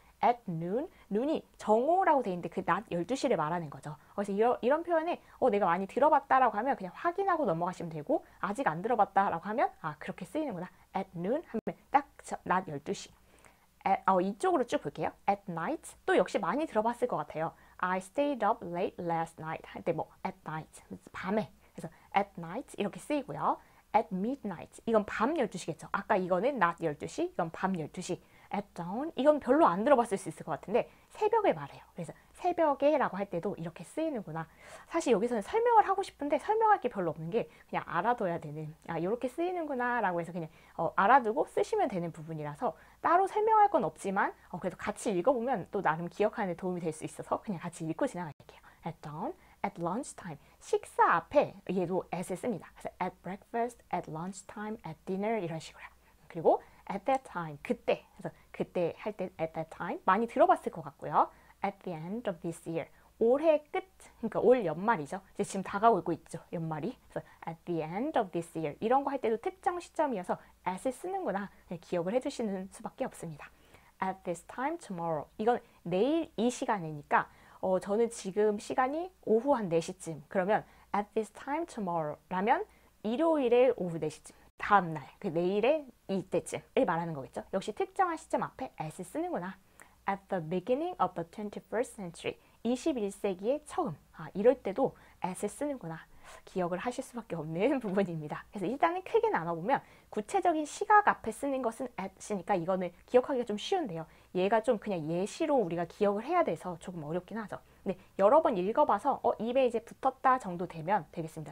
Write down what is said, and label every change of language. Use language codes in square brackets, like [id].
[ko] at noon, noon이 정오라고 돼 있는데 그 낮 12시를 말하는 거죠. 그래서 이런 표현에 내가 많이 들어봤다라고 하면 그냥 확인하고 넘어가시면 되고 아직 안 들어봤다라고 하면 그렇게 쓰이는구나. at noon 하면 딱 낮 12시. 이쪽으로 쭉 볼게요. at night 또 역시 많이 들어봤을 것 같아요. [en] I stayed up late last night [ko] 할 때 at night 밤에 그래서 at night 이렇게 쓰이고요. at midnight 이건 밤 12시겠죠. 아까 이거는 낮 12시 이건 밤 12시. at dawn 이건 별로 안 들어봤을 수 있을 것 같은데 새벽에 말해요. 그래서 새벽에 라고 할 때도 이렇게 쓰이는구나. 사실 여기서는 설명을 하고 싶은데 설명할 게 별로 없는 게 그냥 알아둬야 되는 이렇게 쓰이는구나 라고 해서 그냥 알아두고 쓰시면 되는 부분이라서 따로 설명할 건 없지만 그래도 같이 읽어보면 또 나름 기억하는 데 도움이 될 수 있어서 그냥 같이 읽고 지나갈게요. at dawn, at lunchtime 식사 앞에 얘도 at을 씁니다. 그래서 at breakfast, at lunchtime, at dinner 이런 식으로. 그리고 at that time 그때 그래서 그때 할 때 at that time 많이 들어봤을 것 같고요. at the end of this year 올해 끝 그러니까 올 연말이죠. 이제 지금 다가오고 있죠. 연말이. 그래서 at the end of this year 이런 거 할 때도 특정 시점이어서 at을 쓰는구나 기억을 해주시는 수밖에 없습니다. at this time tomorrow 이건 내일 이 시간이니까 저는 지금 시간이 오후 한 4시쯤 그러면 at this time tomorrow 라면 일요일에 오후 4시쯤 다음날 그 내일의 이때쯤을 말하는 거겠죠. 역시 특정한 시점 앞에 at을 쓰는구나. at the beginning of the 21st century 21세기의 처음 이럴 때도 at을 쓰는구나. 기억을 하실 수밖에 없는 부분입니다. 그래서 일단은 크게 나눠보면 구체적인 시각 앞에 쓰는 것은 at이니까 이거는 기억하기가 좀 쉬운데요. 얘가 좀 그냥 예시로 우리가 기억을 해야 돼서 조금 어렵긴 하죠. 근데 여러 번 읽어봐서 입에 이제 붙었다 정도 되면 되겠습니다.